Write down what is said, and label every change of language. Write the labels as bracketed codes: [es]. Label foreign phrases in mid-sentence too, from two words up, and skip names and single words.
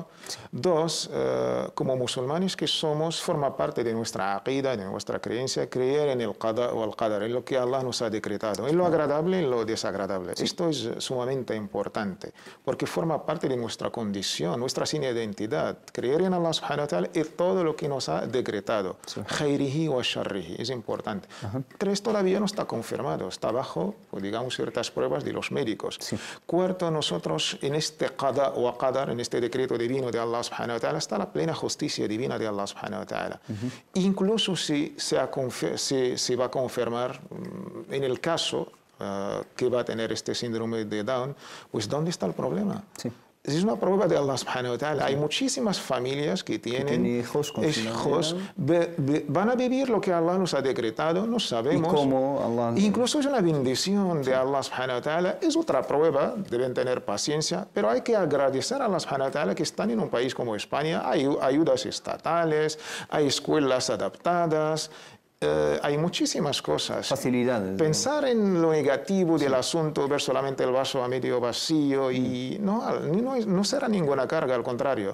[es] 2, como musulmanes que somos, forma parte de nuestra aqida, de nuestra creencia, creer en el qada o el qadar, en lo que Allah nos ha decretado, en lo agradable y en lo desagradable. Esto es sumamente importante, porque forma parte de nuestra condición, nuestra seña de identidad. Creer en Allah [ar] سبحانه وتعالى [es] y todo lo que nos ha decretado. [ar] خيره وشره, [es] es importante. 3, todavía no está confirmado. Está está bajo, pues, digamos, ciertas pruebas de los médicos. Sí. Cuarto, nosotros en este qada o qadar, en este decreto divino de Allah [ar] سبحانه وتعالى, [es] está la plena justicia divina de Allah [ar] سبحانه وتعالى. [es] Incluso si se va a confirmar en el caso que va a tener este síndrome de Down, pues ¿dónde está el problema? Sí. Es una prueba de Allah [ar] سبحانه وتعالى. [es] Hay muchísimas familias que tienen hijos con hijos, van a vivir lo que Allah nos ha decretado, no sabemos. ¿Y cómo Allah? Incluso es una bendición de Allah [ar] سبحانه وتعالى. [es] Es otra prueba, deben tener paciencia, pero hay que agradecer a Allah [ar] سبحانه وتعالى [es] que están en un país como España. Hay ayudas estatales, hay escuelas adaptadas. Hay muchísimas cosas. Facilidades. Pensar en lo negativo del asunto, ver solamente el vaso a medio vacío, y no será ninguna carga, al contrario.